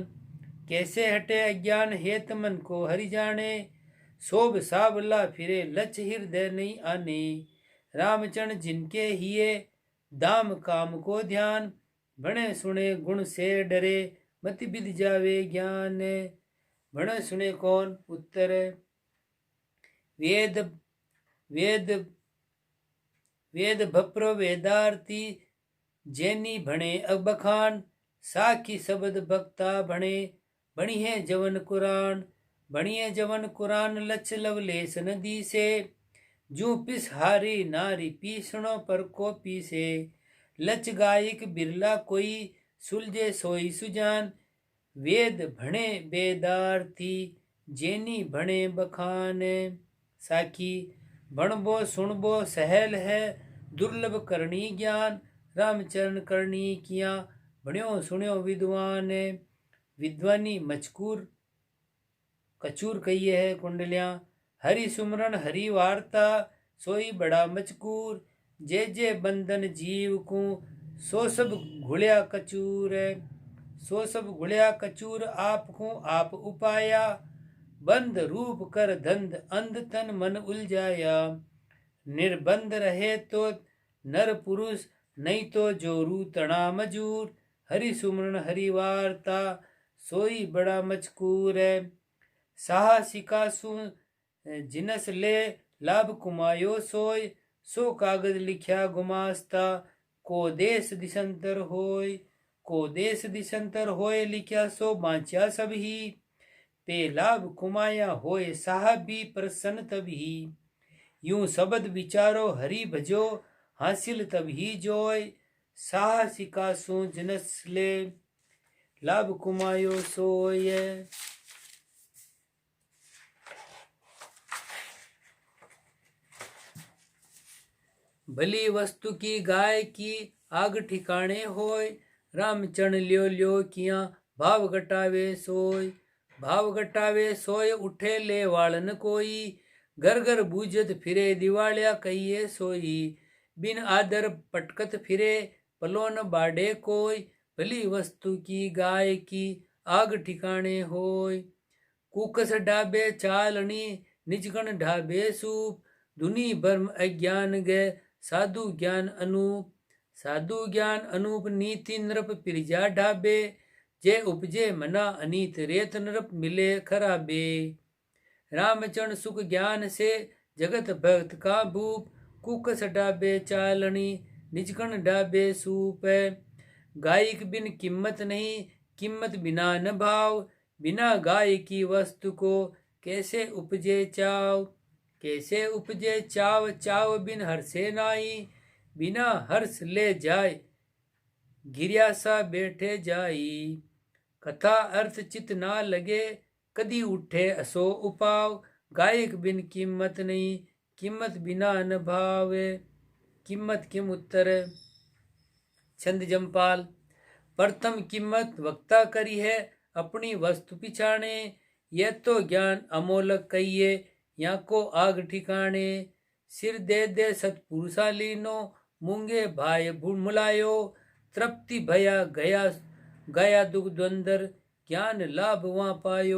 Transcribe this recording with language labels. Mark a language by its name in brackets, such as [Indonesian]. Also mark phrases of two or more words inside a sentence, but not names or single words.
[Hindi] कैसे हटे अज्ञान हेत मन को हरि जाने, शोभ सावला फिरे लच हृदय नहीं आने। रामचरण जिनके हिये दाम काम को ध्यान, भणे सुने गुण से डरे, मति विद जावे ज्ञान। भणे सुने कौन? उत्तर वेद वेद वेद भप्रो वेदार्थी, जैनी भणे अबखान, साखी शब्द भक्ता भणे, बणी है जवन कुरान। बणी है जवन कुरान, लच लवलेस नदी से, जू पिस हारी नारी पीसणो पर को पीसे। लच गायक बिरला कोई, सुलझे सोई सुजान, वेद भणे वेदार्थी, जैनी भणे बखान। साखी भणबो सुनबो सहल है, दुर्लभ करणी ज्ञान, रामचरण करणी किया, भण्यो सुण्यो विद्वान। विद्वानी मचकूर कचूर कहिए है। कुंडलियां हरि सुमरन हरि वार्ता, सोई बड़ा मचकूर, जे जे बंधन जीव को, सो सब घुड़िया कचूर। सो सब घुड़िया कचूर, आप को आप उपाया, बंद रूप कर धंध अंध तन मन उलझाया। निर्बंध रहे तो नर पुरुष, नहीं तो जोरू तणा मजूर, हरि सुमरन हरि वार्ता, सोई बड़ा मचकूर है। साहसिका सु जिनस ले, लाभ कुमायो सोय, सो कागज लिख्या गुमास्ता, को देश दिशंतर होय। को देश दिशंतर होए लिख्या सो बांचा सब ही, पे लाभ कुमाया होए साहब भी प्रसन्न तभी। यूं शब्द विचारो हरि भजो हासिल तभी जोय, साहसिका सो जनस ले लाभ कुमायो सोय। भली वस्तु की गाय की आग ठिकाने होय, रामचरण ल्यो ल्यो किया भाव घटावे सोय। भाव घटावे सोय उठे ले वालन कोई, घर घर बूझत फिरे दिवालिया कहिए सोई। बिन आदर पटकत फिरे पलोन बाड़े कोई, भली वस्तु की गाय की आग ठिकाने होय। कुकस ढाबे चालनी निजगण ढाबे सूप, दुनी भर्म अज्ञान गए साधु ज्ञान अनूप। साधु ज्ञान अनूप नीति नृप पिरजा ढाबे, जे उपजे मना अनीत रेत नृप मिले खराबे। रामचरण सुख ज्ञान से जगत भक्त का भूप, कुकस ढाबे चालनी निजगण ढाबे सूप। गायक बिन कीमत नहीं कीमत बिना न भाव, बिना गाय की वस्तु को कैसे उपजे चाव। कैसे उपजे चाव चाव बिन हर्षे नाई, बिना हर्ष ले जाय गिरियासा बैठे जाई। कथा अर्थ चित ना लगे कदी उठे असो उपाव, गायक बिन कीमत नहीं कीमत बिना न भाव। कीमत किम उत्तर छंद जमपाल। प्रथम कीमत वक्ता करी है अपनी वस्तु पिछाणे, यह तो ज्ञान अमोलक कहिए या को आग ठिकाणे। सिर दे दे सतपुरुषा लीनो, मूंगे भाई मुलायो। तृप्ति भया गया गया दुख द्वंदर, ज्ञान लाभ वहां पायो।